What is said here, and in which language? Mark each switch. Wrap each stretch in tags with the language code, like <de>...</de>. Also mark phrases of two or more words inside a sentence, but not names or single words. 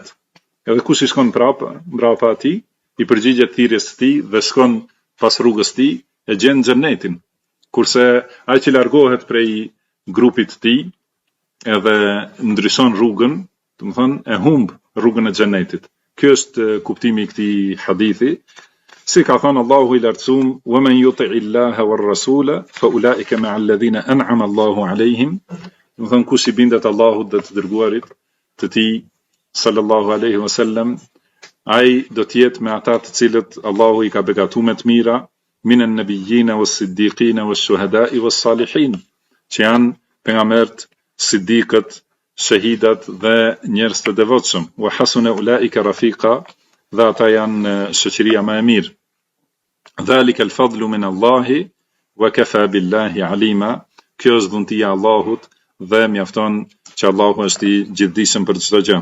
<sq>Edhe kush i shkon mbrapa atij, i përgjigjet thirrjes së tij dhe shkon pas rrugës së tij, e gjen xhennetin. Kurse ai që largohet prej grupit të tij edhe ndryshon rrugën, do të thonë e humb rrugën e xhennetit. Ky është kuptimi i këtij hadithi. Si ka thënë Allahu i lartësuar,</sq> <ar>"ومن يطع الله والرسول فأولئك مع الذين أنعم الله عليهم."</ar> <sq>Do të thonë kush i bindet Allahut dhe të dërguarit të tij</sq> <ar>صلى الله عليه وسلم,</ar> <sq>ai do të jetë me ata të cilët Allahu i ka begatuar me të mira,</sq> <ar>من النبيين والصديقين والشهداء والصالحين,</ar> <sq>që janë pejgamberët, siddiqët, shahidat dhe njerëz të devotshëm.</sq> <ar>وحسن أولئك رفيقا,</ar> <sq>dhe ata janë shoqëria më e mirë.</sq> <ar>ذلك الفضل من الله وكفى بالله عليما.</ar> <sq>Kjo është dhuntia e Allahut dhe mjafton që Allahu është i gjithdijshëm për çdo gjë.</sq>